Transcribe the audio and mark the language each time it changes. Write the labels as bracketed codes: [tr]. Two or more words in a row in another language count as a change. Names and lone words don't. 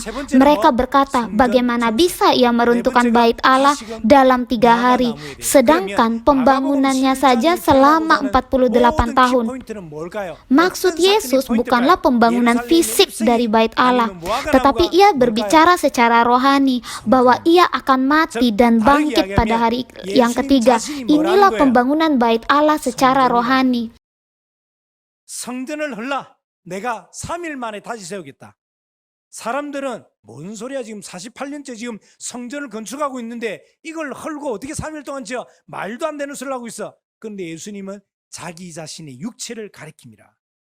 [id] Mereka berkata, bagaimana bisa ia meruntuhkan bait Allah dalam 3 hari, sedangkan pembangunannya saja selama 48 tahun. Maksud Yesus bukanlah pembangunan fisik dari bait Allah, tetapi ia berbicara secara rohani, bahwa ia akan mati dan bangkit pada hari yang ketiga. Inilah pembangunan bait Allah secara rohani. [ko] 성전을 헐라 내가 3일 만에 다시 세우겠다. 사람들은 뭔 소리야, 지금 48년째 지금 성전을 건축하고 있는데 이걸 헐고 어떻게 3일 동안 지어? 말도 안 되는 소리를 하고 있어. 그런데 예수님은 자기 자신의 육체를 가리킵니다.